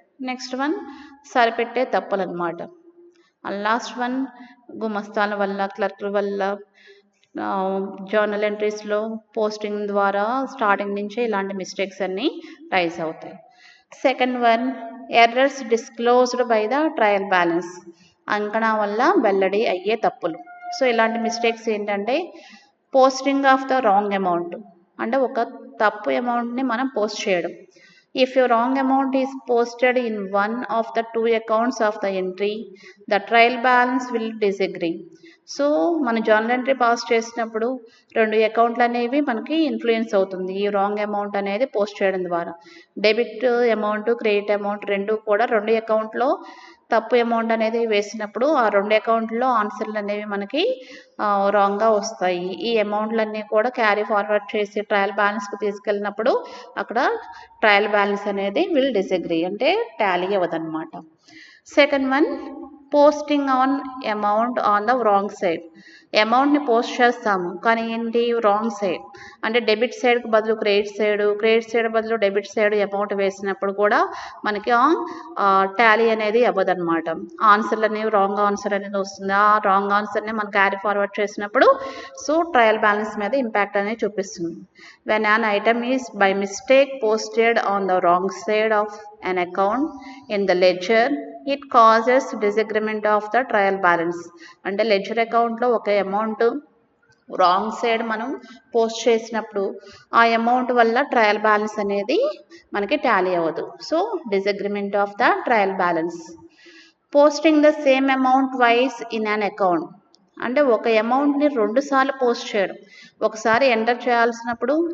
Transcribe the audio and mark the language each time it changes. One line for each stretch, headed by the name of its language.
Telugu: Next one సరిపెట్టే తప్పులు అనమాట. And last one గుమస్తాల వల్ల క్లర్క్ల వల్ల జర్నల్ ఎంట్రీస్లో పోస్టింగ్ ద్వారా స్టార్టింగ్ నుంచే ఇలాంటి మిస్టేక్స్ అన్నీ రైజ్ అవుతాయి.
English: second one errors disclosed by the trial balance
Telugu: అంకణా వల్ల వెల్లడి అయ్యే తప్పులు. సో ఇలాంటి మిస్టేక్స్ ఏంటంటే
English: posting of the wrong amount
Telugu: అంటే ఒక తప్పు అమౌంట్ని మనం పోస్ట్ చేయడం.
English: If a wrong amount is posted in one of the two accounts of the entry, the trial balance will disagree.
Telugu: So మన జర్నల్ ఎంట్రీ పాస్ చేసినప్పుడు రెండు అకౌంట్లు అనేవి మనకి ఇన్ఫ్లుయెన్స్ అవుతుంది ఈ రాంగ్ అమౌంట్ అనేది పోస్ట్ చేయడం ద్వారా. డెబిట్ అమౌంట్ క్రెడిట్ అమౌంట్ రెండు కూడా రెండు అకౌంట్లో తప్పు అమౌంట్ అనేది వేసినప్పుడు ఆ రెండు అకౌంట్లో ఆన్సర్లు అనేవి మనకి రాంగ్గా వస్తాయి. ఈ అమౌంట్లన్నీ కూడా క్యారీ ఫార్వర్డ్ చేసి ట్రయల్ బ్యాలెన్స్కి తీసుకెళ్ళినప్పుడు అక్కడ ట్రయల్ బ్యాలెన్స్ అనేది విల్ డిసగ్రీ అంటే Tally అవ్వదన్నమాట.
English: Second one posting on amount on the wrong side.
Telugu: అమౌంట్ని పోస్ట్ చేస్తాము కానీ ఏంటి రాంగ్ సైడ్ అంటే డెబిట్ సైడ్కి బదులు క్రెడిట్ సైడ్ బదులు డెబిట్ సైడ్ అమౌంట్ వేసినప్పుడు కూడా మనకి టాలీ అనేది అవ్వదన్నమాట. ఆన్సర్లు అనేవి రాంగ్ ఆన్సర్ అనేది వస్తుంది. ఆ రాంగ్ ఆన్సర్ని మనం క్యారీ ఫార్వర్డ్ చేసినప్పుడు సో ట్రయల్ బ్యాలెన్స్ మీద ఇంపాక్ట్ అనేది చూపిస్తుంది.
English: When an item is by mistake posted on the wrong side of an account in the ledger, it causes disagreement of the trial balance.
Telugu: అంటే ledger అకౌంట్లో ఒక amount wrong side మనం post చేసినప్పుడు ఆ amount వల్ల trial balance అనేది మనకి Tally అవ్వదు.
English: So disagreement of the trial balance. Posting the same amount twice in an account
Telugu: అంటే ఒక అమౌంట్ని 2 సార్లు పోస్ట్ చేయడం. ఒకసారి ఎంటర్ చేయాల్సినప్పుడు